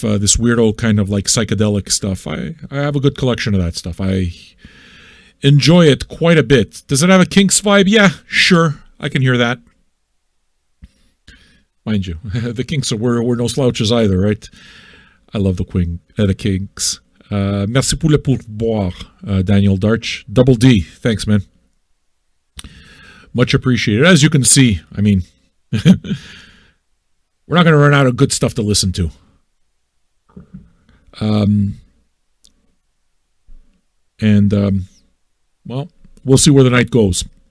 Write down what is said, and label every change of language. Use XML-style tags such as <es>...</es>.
<en>This weirdo kind of like psychedelic stuff. I have a good collection of that stuff. I enjoy it quite a bit. Does it have a Kinks vibe? Yeah, sure. I can hear that. Mind you, the Kinks we're no slouches either, right? I love the Kinks.</en> <fr>Merci pour le pourboire, Daniel Darch.</fr> <en>Double D. Thanks, man. Much appreciated. As you can see, I mean, we're not going to run out of good stuff to listen to. Well, we'll see where the night goes.</en>